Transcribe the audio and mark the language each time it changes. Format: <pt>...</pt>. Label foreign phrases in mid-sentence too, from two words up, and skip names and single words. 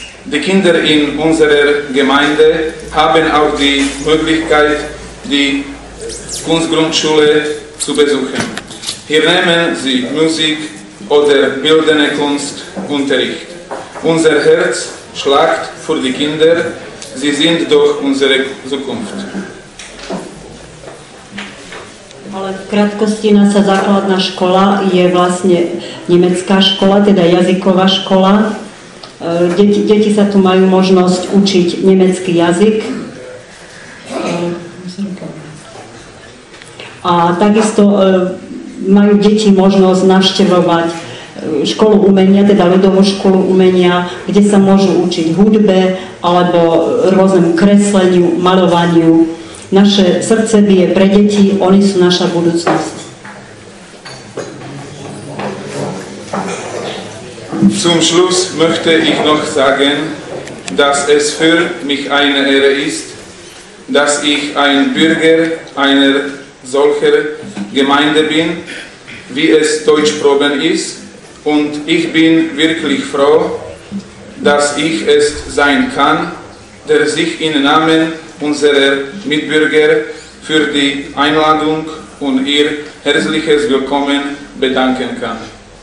<de>Die Kinder in unserer Gemeinde haben auch die Möglichkeit, die Kunstgrundschule zu besuchen. Hier nehmen sie Musik oder bildende Kunstunterricht. Unser Herz schlägt für die Kinder, sie sind doch unsere Zukunft.</de> <sk>Ale v krátkosti naša základná škola je vlastne nemecká škola, teda jazyková škola. Deti sa tu majú možnosť učiť nemecký jazyk. A takisto majú deti možnosť navštevovať školu umenia, teda ľudovú školu umenia, kde sa môžu učiť hudbe alebo rôznemu kresleniu, maľovaniu. Naše srdce bije pre deti, oni sú naša budúcnosť.</sk> <de>Zum Schluss möchte ich noch sagen, dass es für mich eine Ehre ist, dass ich ein Bürger einer solcher Gemeinde bin, wie es Deutschproben ist, und ich bin wirklich froh, dass ich es sein kann, der sich im Namen unserer Mitbürger für die Einladung und ihr herzliches Willkommen bedanken kann.</de>